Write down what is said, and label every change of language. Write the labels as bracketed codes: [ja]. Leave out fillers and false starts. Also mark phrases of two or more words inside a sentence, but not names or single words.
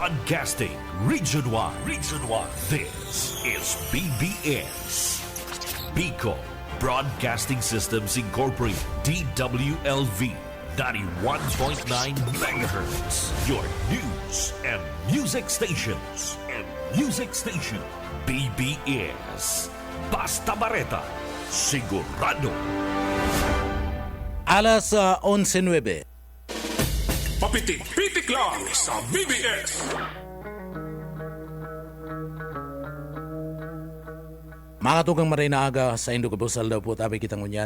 [en] Broadcasting Region 1. Region 1. This is BBS. Bicol Broadcasting Systems Incorporated. DWLV. 91.9 megahertz. Your news and music stations. BBS. Basta Bareta. [bik] Sigurado. Alas 11:09. Papitik-pitik lang sa BBS. Mga tugang marinaaga sa Indo Kabus, aldaw po tabi kitang unyan.